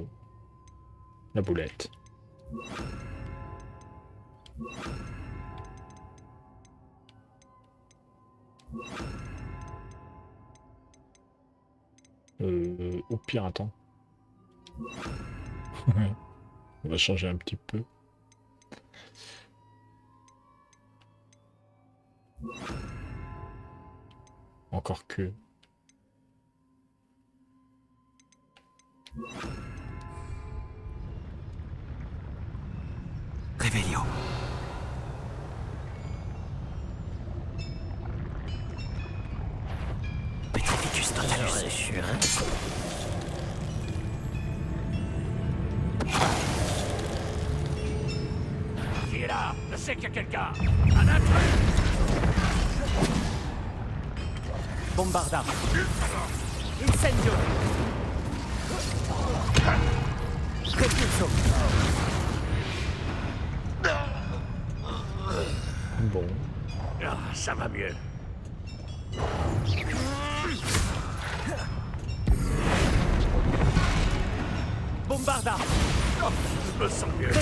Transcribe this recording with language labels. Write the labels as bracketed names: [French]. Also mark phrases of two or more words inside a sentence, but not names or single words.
[French] La boulette. Au pire, attends. On va changer un petit peu. Encore que... Revelio. Petrificus totalus. Qui est là? Je sais qu'il y a quelqu'un. Un intrus! Bombarda. Incendio. Repulso. Bon. Ah, ça va mieux. Bombarda. Je me sens mieux.